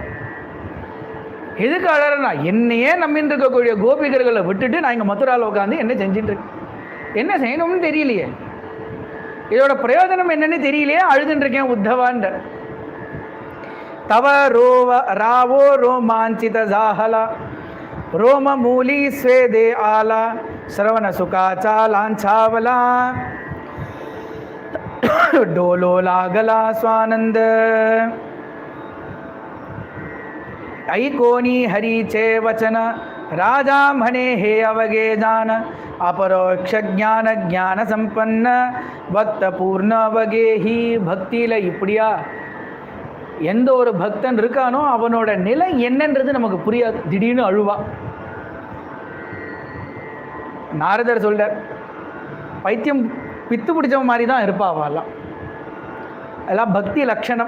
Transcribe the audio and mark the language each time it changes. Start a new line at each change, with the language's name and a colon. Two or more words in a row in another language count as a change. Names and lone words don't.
Tamil: எதுக்கு அழறனா, என்னையே நம்பின்னு இருக்கக்கூடிய கோபிகர்களை விட்டுட்டு நான் இங்கே மதுராவில் உட்காந்து என்ன செஞ்சுட்டு இருக்கேன், என்ன செய்யணும்னு தெரியலையே, இதோட பிரயோஜனம் என்னன்னு தெரியலையே, அழுதுன்னு இருக்கேன் உத்தவான்ற.
Marathi: तव रावो रोमांचित जाहला रोम मुळी स्वेदे आला श्रवण सुखाचा लांछावला डोलो लागला स्वानंद ऐकोनी हरीचे वचन राजा म्हणे हे अवगे जान अपरोक्ष ज्ञान ज्ञान संपन्न भक्त पूर्ण अवगे ही
Tamil: பக்தியில இப்படியா எந்த ஒரு பக்தன் இருக்கானோ அவனோட நிலை என்னன்றது நமக்கு புரியாது. திடீர்னு அழுவா. நாரதர் சொல்றார், பைத்தியம் பித்து பிடிச்ச மாதிரி தான் இருப்பா அவெல்லாம், அதெல்லாம் பக்தி லட்சணம்.